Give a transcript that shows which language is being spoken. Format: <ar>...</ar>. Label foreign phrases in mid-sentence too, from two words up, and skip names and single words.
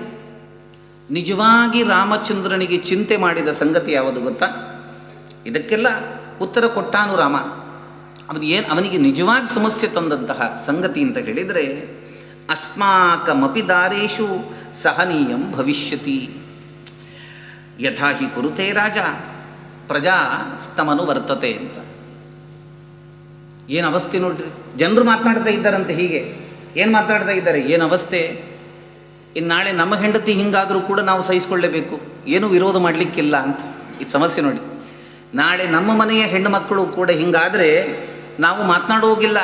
<kn>ನಿಜವಾಗಿ ರಾಮಚಂದ್ರನಿಗೆ ಚಿಂತೆ ಮಾಡಿದ ಸಂಗತಿ ಯಾವುದು ಗೊತ್ತಾ? ಇದಕ್ಕೆಲ್ಲ ಉತ್ತರ ಕೊಟ್ಟಾನು ರಾಮ. ಅವನಿಗೆ ನಿಜವಾಗಿ ಸಮಸ್ಯೆ ತಂದಂತಹ ಸಂಗತಿ ಅಂತ ಹೇಳಿದರೆ,</kn> <sa>ಅಸ್ಮಾಕಮಪಿ ದಾರೇಶು ಸಹನೀಯಂ ಭವಿಷ್ಯತಿ ಯಥಾ ಹಿ ಕುರುತೆ ರಾಜ ಪ್ರಜಾ ಸ್ತಮನು ವರ್ತತೆ</sa> <kn>ಅಂತ. ಏನು ಅವಸ್ಥೆ ನೋಡ್ರಿ, ಜನರು ಮಾತನಾಡ್ತಾ ಇದ್ದಾರಂತೆ. ಹೀಗೆ ಏನು ಮಾತನಾಡ್ತಾ ಇದ್ದಾರೆ? ಏನು ಅವಸ್ಥೆ! ಇನ್ನು ನಾಳೆ ನಮ್ಮ ಹೆಂಡತಿ ಹಿಂಗಾದರೂ ಕೂಡ ನಾವು ಸಹಿಸ್ಕೊಳ್ಳೇಬೇಕು, ಏನೂ ವಿರೋಧ ಮಾಡಲಿಕ್ಕಿಲ್ಲ ಅಂತ. ಇದು ಸಮಸ್ಯೆ ನೋಡಿ. ನಾಳೆ ನಮ್ಮ ಮನೆಯ ಹೆಣ್ಣು ಮಕ್ಕಳು ಕೂಡ ಹಿಂಗಾದರೆ ನಾವು ಮಾತನಾಡೋಗಿಲ್ಲ.</kn>